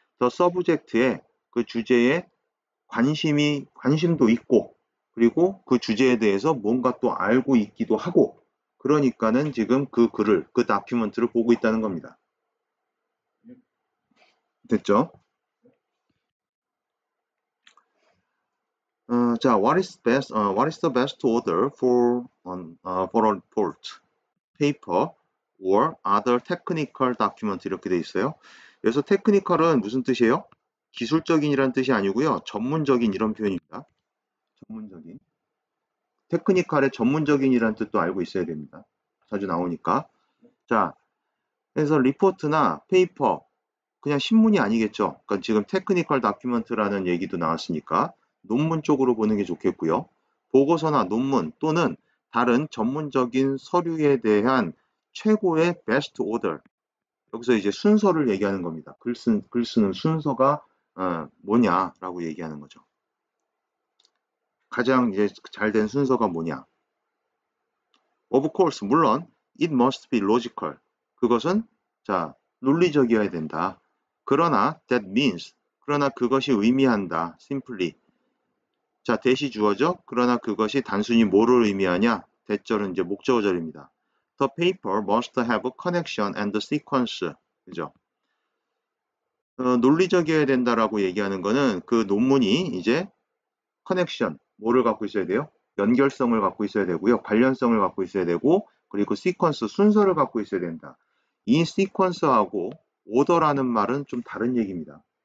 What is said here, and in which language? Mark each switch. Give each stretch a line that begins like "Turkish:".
Korean: 더 subject의 그 주제에 관심도 있고 그리고 그 주제에 대해서 뭔가 또 알고 있기도 하고 그러니까는 지금 그 글을 그 다큐멘트를 보고 있다는 겁니다. 됐죠?
English: 자, what is the best order for a report, paper, or other technical document
Korean: 이렇게 돼 있어요. 그래서 technical은 무슨 뜻이에요? 기술적인이란 뜻이 아니고요. 전문적인 이런 표현입니다. 전문적인. 테크니컬의 전문적인이란 뜻도 알고 있어야 됩니다. 자주 나오니까. 자, 그래서 리포트나 페이퍼, 그냥 신문이 아니겠죠. 그러니까 지금 테크니컬 다큐멘트라는 얘기도 나왔으니까 논문 쪽으로 보는 게 좋겠고요. 보고서나 논문 또는 다른 전문적인 서류에 대한 최고의 베스트 오더. 여기서 이제 순서를 얘기하는 겁니다. 글 쓰는 순서가 뭐냐라고 얘기하는 거죠. 가장 이제 잘된 순서가 뭐냐.
English: Of course,
Korean: 물론
English: it must be logical.
Korean: 그것은 자 논리적이어야 된다. 그러나
English: that means
Korean: 그러나 그것이 의미한다. simply 자 대시 주어죠. 그러나 그것이 단순히 뭐를 의미하냐? 대절은 이제 목적어절입니다.
English: The paper must have a connection and sequence.
Korean: 그죠? 논리적이어야 된다라고 얘기하는 거는 그 논문이 이제 커넥션 뭐를 갖고 있어야 돼요? 연결성을 갖고 있어야 되고요. 관련성을 갖고 있어야 되고 그리고 시퀀스 순서를 갖고 있어야 된다. 이 시퀀스하고 오더라는 말은 좀 다른 얘기입니다.